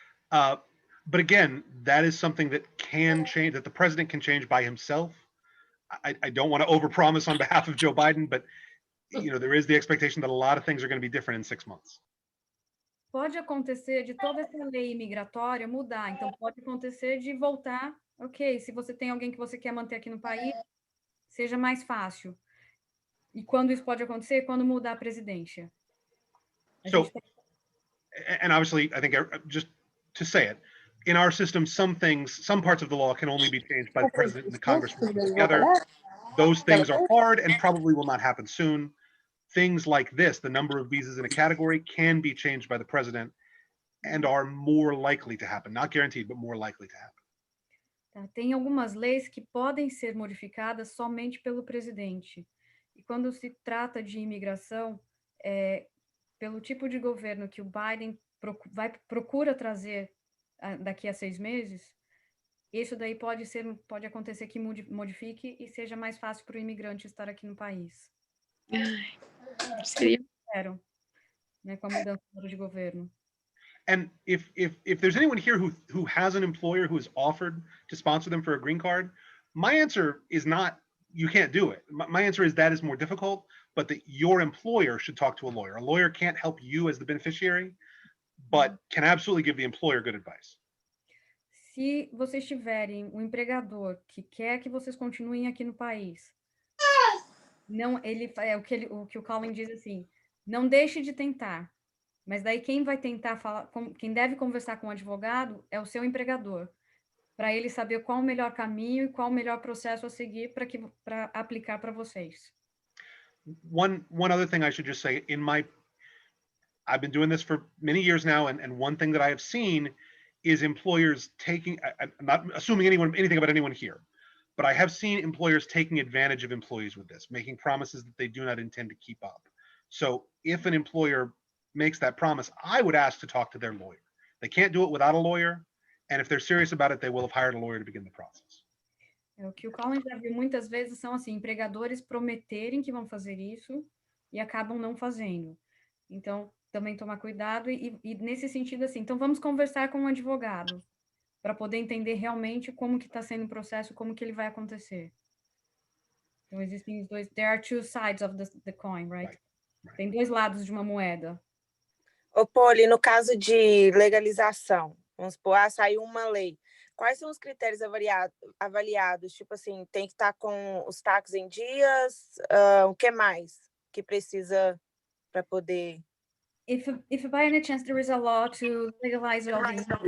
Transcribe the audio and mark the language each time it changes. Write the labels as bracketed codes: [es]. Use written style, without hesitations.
[en] But again, that is something that can change, that the president can change by himself. I don't want to overpromise on behalf of Joe Biden, but there is the expectation that a lot of things are going to be different in 6 months. [pt] Pode acontecer de toda essa lei migratória mudar, então pode acontecer de voltar, ok, se você tem alguém que você quer manter aqui no país, seja mais fácil. E quando isso pode acontecer? Quando mudar a presidência. [en] So, and obviously, I think just to say it, in our system, some parts of the law can only be changed by the president and the Congress working together. Those things are hard and probably will not happen soon. Things like this, the number of visas in a category, can be changed by the president and are more likely to happen. Not guaranteed, but more likely to happen. [pt] Tem algumas leis que podem ser modificadas somente pelo presidente. E quando se trata de imigração, pelo tipo de governo que o Biden procura trazer daqui a 6 meses, isso daí pode acontecer que modifique e seja mais fácil para o imigrante estar aqui no país. Seria. Com a mudança de governo. [en] And if there's anyone here who has an employer who has offered to sponsor them for a green card, my answer is not you can't do it. My answer is that is more difficult, but that your employer should talk to a lawyer. A lawyer can't help you as the beneficiary, but can absolutely give the employer good advice. [pt] Se vocês tiverem um empregador que quer que vocês continuem aqui no país, não, o que o Colin diz assim, não deixe de tentar. Mas daí quem vai tentar quem deve conversar com o advogado é o seu empregador, para ele saber qual o melhor caminho e qual o melhor processo a seguir para aplicar para vocês. [en] One other thing I should just say, I've been doing this for many years now, and one thing that I have seen is employers taking, I'm not assuming anything about anyone here, but I have seen employers taking advantage of employees with this, making promises that they do not intend to keep up. So if an employer makes that promise, I would ask to talk to their lawyer. They can't do it without a lawyer, and if they're serious about it, they will have hired a lawyer to begin the process. [pt] O que o Colin já viu muitas vezes são assim, empregadores prometerem que vão fazer isso e acabam não fazendo. Então, também tomar cuidado e nesse sentido assim, então vamos conversar com um advogado para poder entender realmente como que está sendo o processo, como que ele vai acontecer. Então, existem os dois, [en] there are two sides of the coin, right? [pt] Tem dois lados de uma moeda. Ô, Poli, no caso de legalização, vamos supor, saiu uma lei. Quais são os critérios avaliados? Tipo assim, tem que estar com os taxas em dias? O que mais que precisa para poder... [en] If by any chance there is a law to legalize all these...